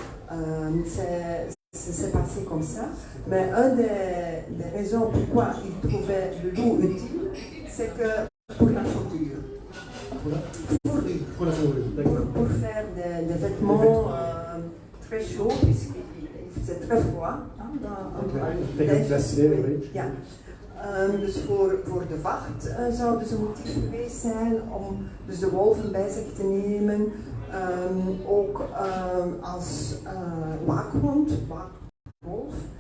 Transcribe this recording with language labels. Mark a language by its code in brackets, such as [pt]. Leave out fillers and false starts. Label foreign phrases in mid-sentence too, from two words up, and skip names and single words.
[fr] C'est passé comme ça, mais une des raisons pourquoi ils trouvaient le loup utile, c'est que pour la fourrure. Pour faire des vêtements très chauds, puisqu'il faisait très froid. [nl] Dus voor de vacht zouden ze motief geweest zijn om dus de wolven bij zich te nemen. Ook als waakhond, waakwolf.